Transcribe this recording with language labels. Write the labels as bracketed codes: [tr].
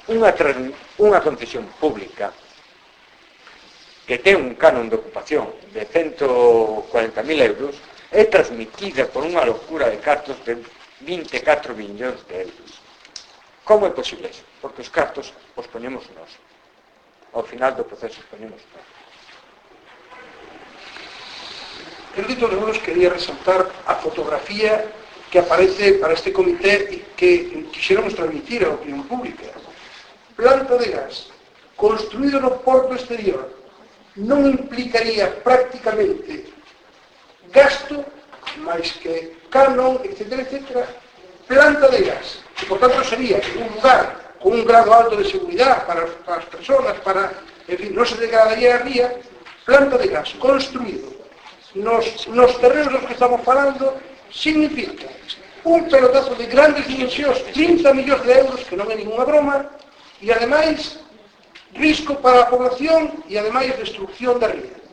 [gl] Unha concesión pública que ten un canon de ocupación de 140.000 euros é transmitida por unha locura de cartos de 24 millóns de euros. Como é posible eso? Porque os cartos os ponemos nos. Ao final do proceso ponemos. Creo que todos nos quería resaltar a fotografía que aparece para este comité e que quixéramos transmitir a opinión pública. Planta de gas construído no porto exterior non implicaría prácticamente gasto máis que canon, etc., etc., planta de gas. [es] Y por tanto sería un lugar con un grado alto de seguridad para las personas, para, en fin, no se degradaría el día, planta de gas construido. Los terrenos de los que estamos hablando significa un pelotazo de grandes dimensiones, 30 millones de euros, que no es ninguna broma, y además riesgo para la población y además destrucción de ría.